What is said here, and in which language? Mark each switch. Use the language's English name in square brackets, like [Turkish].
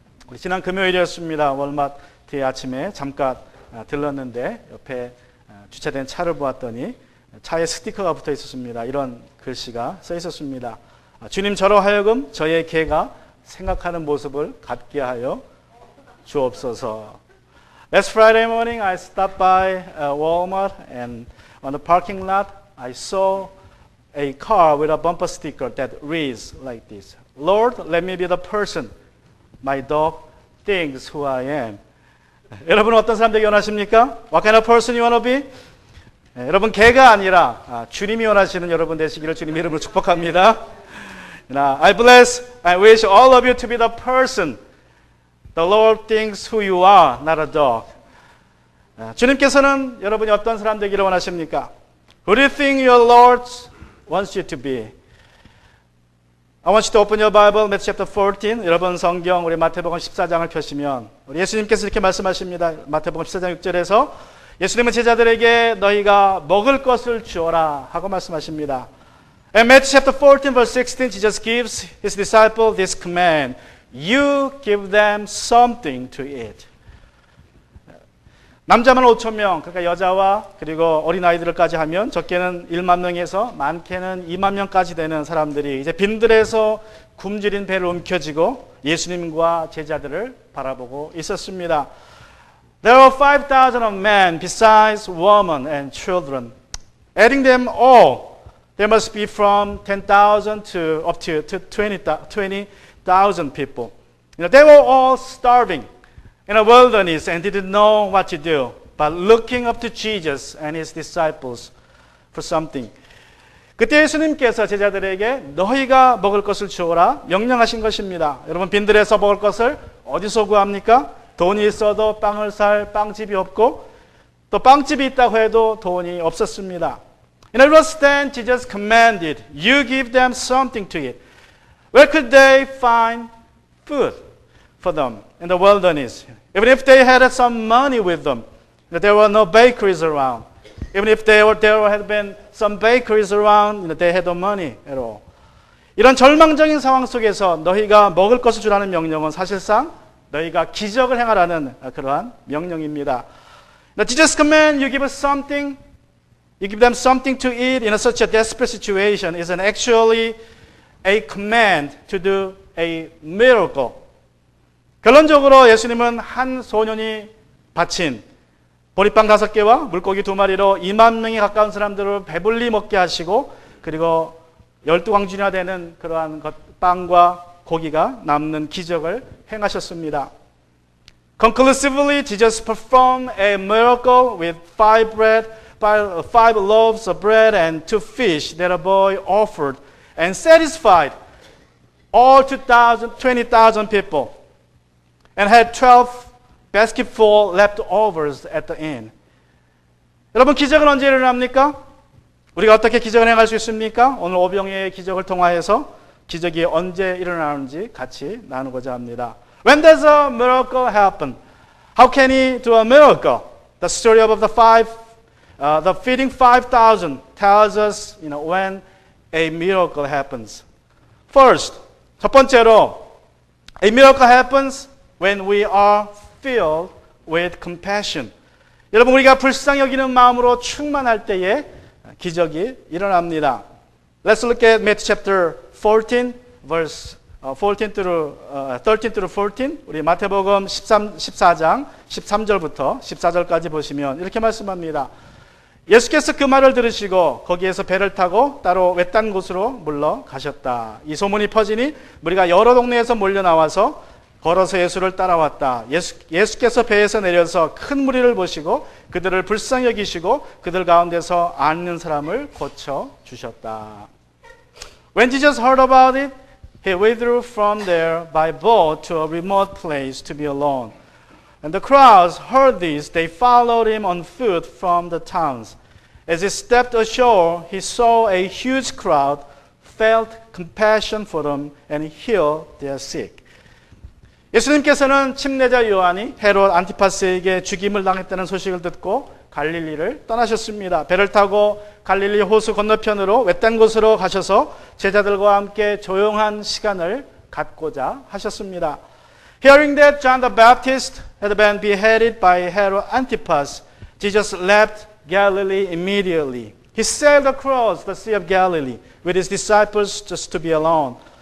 [Korean] 우리 지난 금요일이었습니다. 월마트에 아침에 잠깐 들렀는데 옆에 주차된 차를 보았더니 차에 스티커가 붙어 있었습니다. 이런 글씨가 써 있었습니다. 주님, 저로 하여금 저의 개가 생각하는 모습을 갖게 하여 주옵소서. [English] Last Friday morning I stopped by Walmart and on the parking lot I saw a car with a bumper sticker that reads like this. Lord, let me be the person my dog thinks who I am. [Korean] 여러분은 어떤 사람 되기 원하십니까? [English] What kind of person you want to be? [Korean] 여러분, 개가 아니라 주님이 원하시는 여러분 되시기를 주님 이름으로 축복합니다. [English] I bless, I wish all of you to be the person the Lord thinks who you are, not a dog. [Korean] 주님께서는 여러분이 어떤 사람 되기를 원하십니까? [English] Who do you think your Lord wants you to be? I want you to open your Bible, Matthew chapter 14. [Korean] 여러분 성경 우리 마태복음 14장을 펴시면 우리 예수님께서 이렇게 말씀하십니다. 마태복음 14장 6절에서 예수님은 제자들에게 너희가 먹을 것을 주어라 하고 말씀하십니다. [English] And Matthew chapter 14 verse 16, Jesus gives his disciple this command. You give them something to eat. [Korean] 남자만 5천 명, 그러니까 여자와 그리고 어린아이들까지 하면 적게는 1만 명에서 많게는 2만 명까지 되는 사람들이 이제 빈들에서 굶주린 배를 움켜쥐고 예수님과 제자들을 바라보고 있었습니다. [English] There were 5,000 of men besides women and children. Adding them all, there must be from 10,000 to up to 20,000 people. They were all starving in a wilderness and didn't know what to do, but looking up to Jesus and his disciples for something. [Korean] 그때 예수님께서 제자들에게 너희가 먹을 것을 주어라 명령하신 것입니다. 여러분, 빈들에서 먹을 것을 어디서 구합니까? 돈이 있어도 빵을 살 빵집이 없고 또 빵집이 있다고 해도 돈이 없었습니다. [English] In verse 10, Jesus commanded, you give them something to eat. Where could they find food for them in the wilderness? Even if they had some money with them, there were no bakeries around. Even if there had been some bakeries around, they had no money at all. [Korean] 이런 절망적인 상황 속에서 너희가 먹을 것을 주라는 명령은 사실상 너희가 기적을 행하라는 그러한 명령입니다. [English] Now, Jesus command you give us something, you give them something to eat in such a desperate situation isn't actually a command to do a miracle. [Korean] 결론적으로 예수님은 한 소년이 바친 보리빵 5개와 물고기 2마리로 2만 명에 가까운 사람들을 배불리 먹게 하시고 그리고 12광준이나 되는 그러한 빵과 고기가 남는 기적을 행하셨습니다. [English] Conclusively, Jesus performed a miracle with 5 loaves of bread and 2 fish that a boy offered and satisfied all 20,000 people and had 12 basketful leftovers at the end. [Korean] 여러분, 기적은 언제 일어납니까? 우리가 어떻게 기적을 행할 수 있습니까? 오늘 오병이의 기적을 통하여서 기적이 언제 일어나는지 같이 나누고자 합니다. [English] When does a miracle happen? How can he do a miracle? The story of the feeding 5,000 tells us, when a miracle happens. First, [Korean] 첫 번째로, [English] a miracle happens when we are filled with compassion. [Korean] 여러분, 우리가 불쌍히 여기는 마음으로 충만할 때에 기적이 일어납니다. [English] Let's look at Matthew chapter 14, verse 13 through 14. [Korean] 우리 마태복음 14장 13절부터 14절까지 보시면 이렇게 말씀합니다. 예수께서 그 말을 들으시고 거기에서 배를 타고 따로 외딴 곳으로 물러가셨다. 이 소문이 퍼지니 무리가 여러 동네에서 몰려 나와서 걸어서 예수를 따라왔다. 예수께서 배에서 내려서 큰 무리를 보시고 그들을 불쌍히 여기시고 그들 가운데서 앓는 사람을 고쳐 주셨다. [English] When Jesus heard about it, he withdrew from there by boat to a remote place to be alone. And the crowds heard this. They followed him on foot from the towns. As he stepped ashore, he saw a huge crowd, felt compassion for them, and healed their sick. [Korean] 예수님께서는 침례자 요한이 헤롯 안티파스에게 죽임을 당했다는 소식을 듣고 갈릴리를 떠나셨습니다. 배를 타고 갈릴리 호수 건너편으로 외딴 곳으로 가셔서 제자들과 함께 조용한 시간을 갖고자 하셨습니다. [English] Hearing that John the Baptist had been beheaded by Herod Antipas, Jesus left Galilee immediately. He sailed across the Sea of Galilee with his disciples just to be alone.